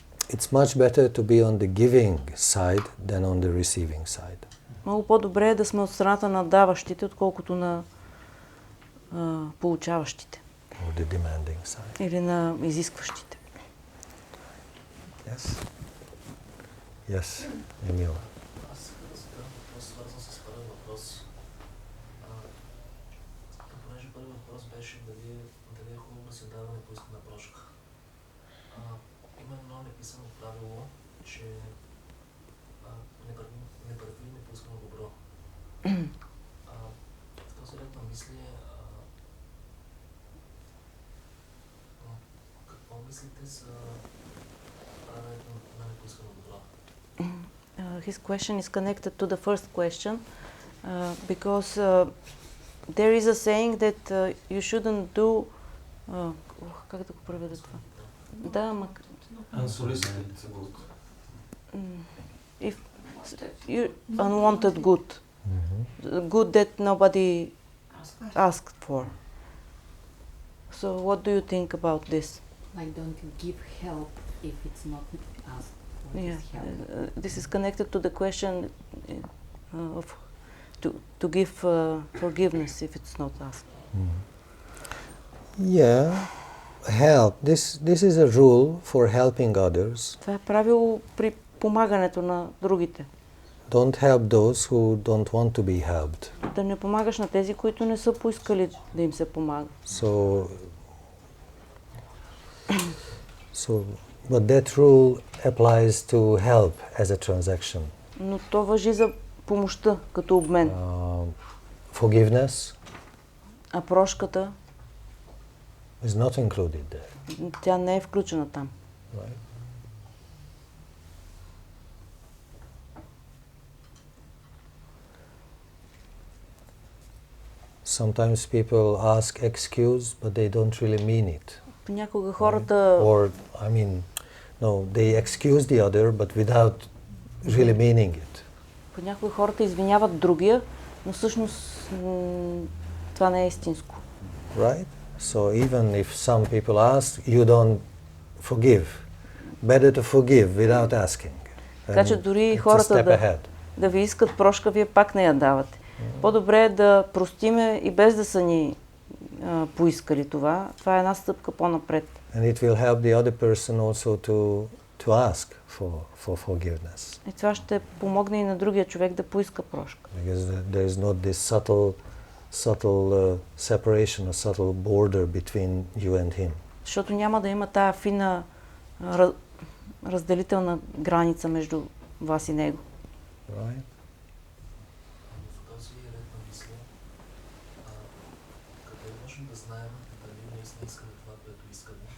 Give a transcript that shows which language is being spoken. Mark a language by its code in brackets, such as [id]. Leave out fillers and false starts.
[en] It's much better to be on the giving side than on the receiving side. [bg] Много по-добре е да сме от страната на даващите, отколкото на получаващите. [en] Or the demanding side. [bg] Или на изискващите. [en] Yes? Yes, Emil. [bg] Аз искам да задам въпрос, свързан с първи въпрос. Понеже първи въпрос беше дали е хубаво да се дава непоискана прошка. Има едно неписано правило, че не прави непоискано добро. В този ред на мисли, какво мислите за правилото на непоискано добро? [en] His question is connected to the first question because There is a saying that you shouldn't do... [bg] как да го преведа това? Да, ама... [en] Unsolicited good. If you unwanted good. Good that nobody asked for. So what do you think about this? Like don't give help if it's not asked for Yeah, this help. this is connected to the question of to give forgiveness if it's not asked. Yeah, help. This is a rule for helping others. [bg] Това е правило при помагането на другите. [en] Don't help those who don't want to be helped. [bg] Да не помагаш на тези, които не са поискали да им се помага. [en] So but that rule applies to help as a transaction. [bg] Но то важи за помощта като обмен. [en] Forgiveness [bg] А прошката, [en] is not included there. [bg] тя не е включена там. [en] Right? Sometimes people ask excuse, but they don't really mean it. [bg] Понякога хората... [en] Or, I mean, no, they excuse the other, but without really meaning it. [bg] Понякога хората извиняват другия, но всъщност това не е истинско. [en] Right? So even if some people ask, you don't forgive. Better to forgive without asking. [bg] Така че дори хората да ви искат прошка, вие пак не я давате. По-добре е да простиме и без да са ни поискали това. Това е една стъпка по-напред. [en] And it will help the other person also to ask for forgiveness. [bg] И това ще помогне и на другия човек да поиска прошка. [en] Because there is not this subtle separation, a subtle border between you and him. [bg] Защото няма да има тая фина разделителна граница между вас и него. [en] Right? [bg] В този ред на мисли, къде можем да знаем дали наистина искаме това, което искаме?